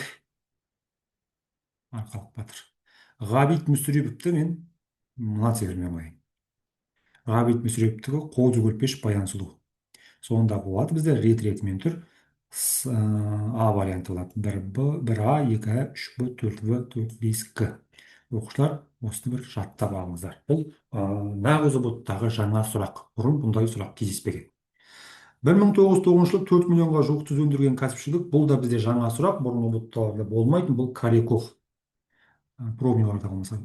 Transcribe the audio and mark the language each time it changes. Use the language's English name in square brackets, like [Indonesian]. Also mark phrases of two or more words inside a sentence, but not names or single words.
[Kazakh] Арқалық батыр. Ғабит Мүсіреповті мен мына цветпен қойайын. Ғабит Мүсіреповтікі Қозы көрпеш Баян сұлу. Сонда болады бізде рет-ретімен тұр. [Russian] А варианты [Kazakh] болады. 1Б, 1А, 2А, 3Б, 4В, 4-5К. Оқушылар осыны бір жаттап алыңыздар. Бұл нағыз ұбт-тағы жаңа сұрақ. Бұрын бұндай сұрақ кездеспеген. 1909 жылы 4 миллионға жуық тұз өндірген кәсіпшілік. Бұл да бізде жаңа сұрақ. Бұрын ұбт-таларда болмайтын. Бұл Коряков. Пробниларда болмаса.